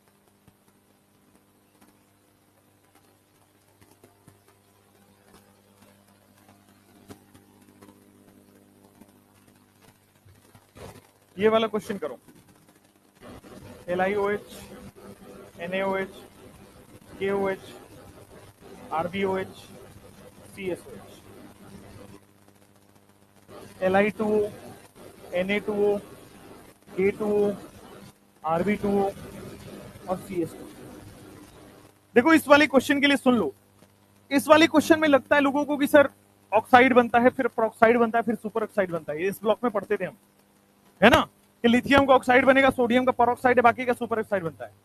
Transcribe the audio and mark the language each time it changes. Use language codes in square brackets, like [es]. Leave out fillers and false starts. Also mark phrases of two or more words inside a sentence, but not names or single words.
[hi] ये वाला क्वेश्चन करो, [en] LiOH, NaOH, KOH, RbOH, CSOH, Li2O, Na2O, K2O, Rb2O और CS2। [hi] देखो इस वाले क्वेश्चन के लिए सुन लो, इस वाले क्वेश्चन में लगता है लोगों को कि सर ऑक्साइड बनता है, फिर पेरोक्साइड बनता है, फिर [en] super oxide [hi] बनता है। इस ब्लॉक में पढ़ते थे हम, है ना, कि लिथियम का ऑक्साइड बनेगा, सोडियम का पेरोक्साइड है, बाकी का [en] super oxide [hi] बनता है।